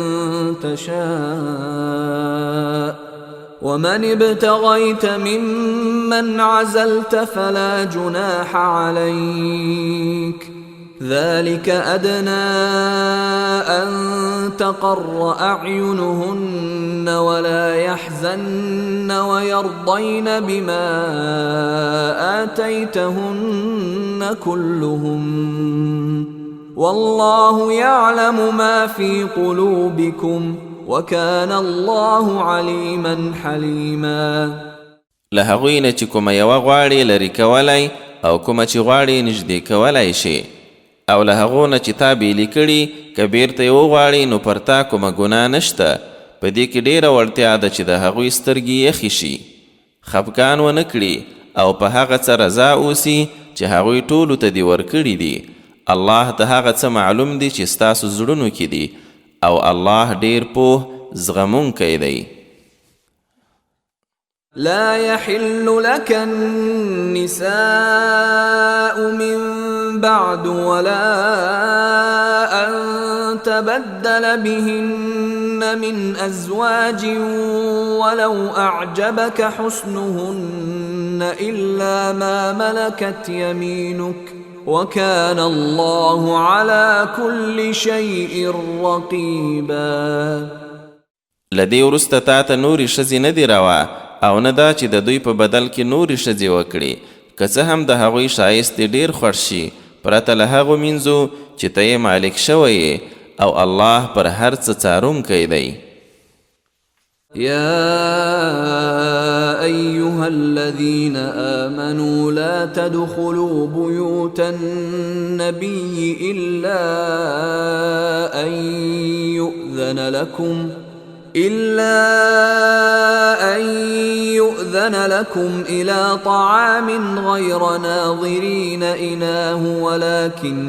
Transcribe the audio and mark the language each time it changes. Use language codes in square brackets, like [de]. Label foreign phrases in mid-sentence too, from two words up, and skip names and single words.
[ar] تشاء ومن ابتغيت ممن عزلت فلا جناح عليك ذلك أدنى أن تقر أعينهن ولا يحزن ويرضين بما آتيتهن كلهم والله يعلم ما في قلوبكم وكان الله عليما حليما. [ps] له هغوی نه چې کومه یوه غواړي لرې کولی او کومه چې غواړي نږدې کولی شي، او له هغو نه چې تا بیلې کړي که بیرته یې وغواړي نو پر تا کومه ګناه نشته. په دې کې ډېره وړتیا ده چې د هغوی سترګې یخې شي، خفګان ونه کړي او په هغه څه رضا اوسي چې هغوی ټولو ته دې ورکړي دي. الله ته هغه څه معلوم دي چې ستاسو زړونو کې دي، او الله ډېر پوه زغمونکی دی. [ar] لا يحل لك النساء من بعد ولا أن تبدل بهن من أزواج ولو أعجبك حسنهن إلا ما ملكت يمينك وكان الله على كل شيء رقيبا. [ps] لدی ورسته تا ته نورې ښځې نه دي روا او نه دا چې د دوی په بدل کې نورې ښځې وکړي، که څه هم د هغوی ښایست ډېر خوښ شي پرته له هغو مینځو چې ته یې مالک شوی او الله پر هر څه څارونکی دی. [ar] يا أيها الذين آمنوا لا تدخلوا بيوت النبي إلا أن يؤذن لكم إلى طعام غير ناظرين إناه ولكن